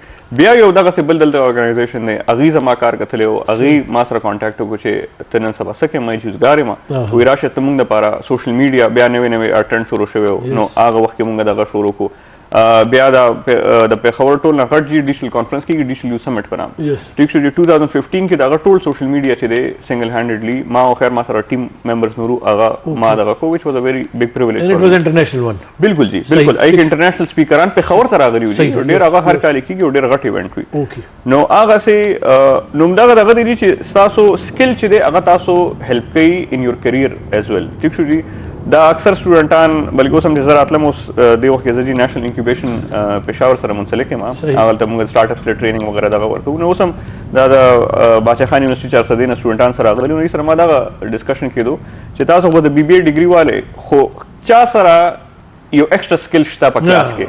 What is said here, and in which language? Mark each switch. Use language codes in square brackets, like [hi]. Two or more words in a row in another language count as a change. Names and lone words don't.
[ps] بیا یو دغسې بل دلته ارګنایزیشن دی, هغوی زما کار کتلی و, هغوی ما سره کانټیکټ وکړو چې ته نن سبا څه کوې, ما جوزګار یم, وایي راشه ته موږ دپاره [en] social media [ps] بیا نوې نوې اټنډ شروع شوی و. نو هغه وخت کې موږ دغه شروع کړو. بیا د پیښور ټول نه غټ جی ډیجیټل کانفرنس کې ډیجیټل یوز سمټ په نام ټیک شو. 2015 کې دا ټول [en] social media [ps] چې دی [en] single handedly [ps] ما او خیر ما سره [en] team members [ps] نورو هغه ما دغه کو [en] which was a very big privilege. And it was international one. [ps] بالکل جی بالکل ایک انټرنیشنل سپیکران پیښور ته راغلي وو ډیر هغه هر کال کېږي او ډیر غټ ایونت وي. نو هغه سي نو دغه دی چې تاسو سکل چې دی هغه تاسو هیلپ کوي [en] in your career as well. [ur] ٹھیک شو جی. [ps] دا اکثر سټوډنټان بلکې اوس هم چې زه راتلم اوس دې وخت کې زه جي نیشنل انکیوبیشن پېښور سره منسلک یم هغلته موږ [en] start ups [ps] له ټریننګ وغیره دغه ورکوو. نو اوس هم دا د باچا خان یونیورسټي 400 نه سټوډنټان سره راغلي نو سره ما دغه ډسکشن کېدو چې تاسو خو د بي بي اے ډیګري والے خو چا سره یو [en] extra skill [ps] شته په کلاس کې.